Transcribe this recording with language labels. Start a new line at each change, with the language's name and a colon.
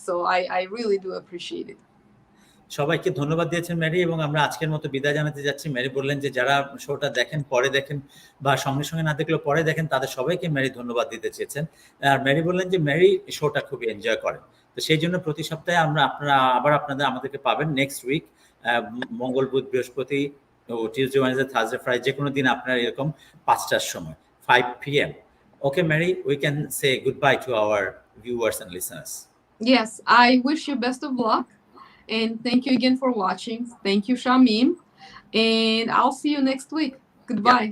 English: So I really do appreciate it.
Bangla: সবাইকে ধন্যবাদ দিয়েছেন ম্যারি, এবং আমরা আজকের মতো বিদায় জানাতে যাচ্ছি। ম্যারি বললেন যে যারা শোটা দেখেন, পরে দেখেন, বা সঙ্গে সঙ্গে না দেখলেও পরে দেখেন, তাদের সবাইকে ম্যারি ধন্যবাদ দিতে চেয়েছেন। আর ম্যারি বললেন যে ম্যারি শোটা খুবই এনজয় করেন। তো সেই জন্য প্রতি সপ্তাহে আমাদেরকে পাবেন
English: next week,
Bangla: মঙ্গল, বুধ, বৃহস্পতি,
English: Tuesday, Wednesday, Thursday, Friday,
Bangla: যে কোনো দিন আপনার এরকম 5টার সময়, 5 p.m.
English: Okay, Mary, we can say goodbye to our viewers and listeners. Yes, I wish you best of luck. And thank you again for watching. Thank you, Shamim. And I'll see you next week. Goodbye.